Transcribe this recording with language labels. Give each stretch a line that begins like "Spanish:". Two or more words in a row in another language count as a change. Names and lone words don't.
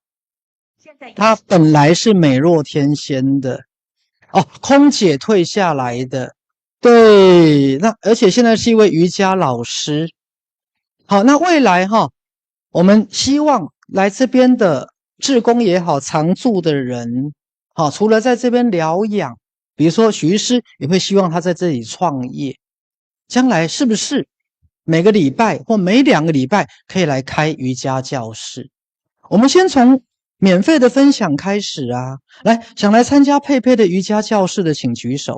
Chinese: 他本來是美若天仙的空姐退下來的。對，那而且現在是一位瑜伽老師。好，那未來我們希望來這邊的志工也好，常住的人除了在這邊療養，比如說許醫師也會希望他在這裡創業，將來是不是每個禮拜或每2個禮拜可以來開瑜伽教室？我們先從免費的分享開始啊！來，想來參加佩佩的瑜伽教室的，請舉手。